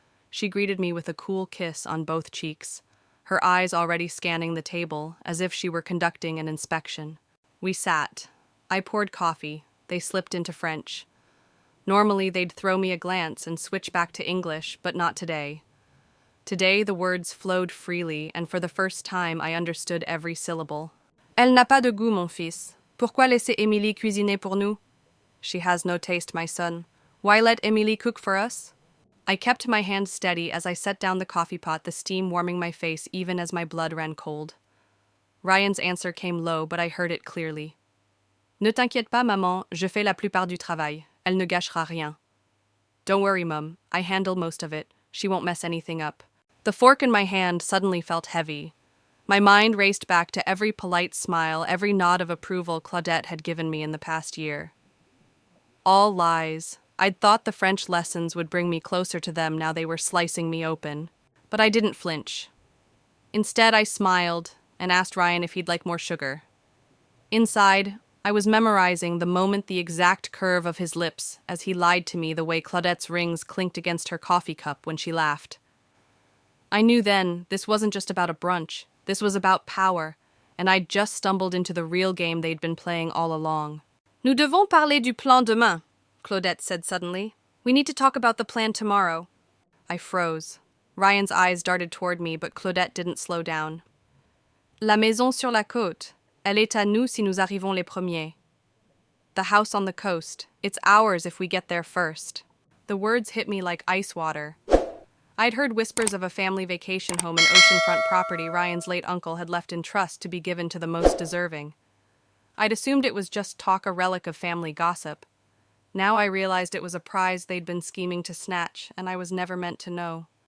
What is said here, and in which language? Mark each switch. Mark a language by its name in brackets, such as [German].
[English] She greeted me with a cool kiss on both cheeks, her eyes already scanning the table as if she were conducting an inspection. We sat. I poured coffee. They slipped into French. Normally, they'd throw me a glance and switch back to English, but not today. Today, the words flowed freely, and for the first time, I understood every syllable. [French] Elle n'a pas de goût, mon fils. Pourquoi laisser Émilie cuisiner pour nous? [English] She has no taste, my son. Why let Émilie cook for us? I kept my hand steady as I set down the coffee pot, the steam warming my face even as my blood ran cold. Ryan's answer came low, but I heard it clearly. [French] Ne t'inquiète pas, maman, je fais la plupart du travail. Elle ne gâchera rien. [English] Don't worry, Mum. I handle most of it. She won't mess anything up. The fork in my hand suddenly felt heavy. My mind raced back to every polite smile, every nod of approval Claudette had given me in the past year. All lies. I'd thought the French lessons would bring me closer to them, now they were slicing me open. But I didn't flinch. Instead, I smiled and asked Ryan if he'd like more sugar. Inside, I was memorizing the moment, the exact curve of his lips as he lied to me, the way Claudette's rings clinked against her coffee cup when she laughed. I knew then this wasn't just about a brunch. This was about power, and I'd just stumbled into the real game they'd been playing all along. Nous devons parler du plan demain, Claudette said suddenly. We need to talk about the plan tomorrow. I froze. Ryan's eyes darted toward me, but Claudette didn't slow down. [French] La maison sur la côte. Elle est à nous si nous arrivons les premiers. [English] The house on the coast. It's ours if we get there first. The words hit me like ice water. I'd heard whispers of a family vacation home and oceanfront property Ryan's late uncle had left in trust to be given to the most deserving. I'd assumed it was just talk, a relic of family gossip. Now I realized it was a prize they'd been scheming to snatch, and I was never meant to know.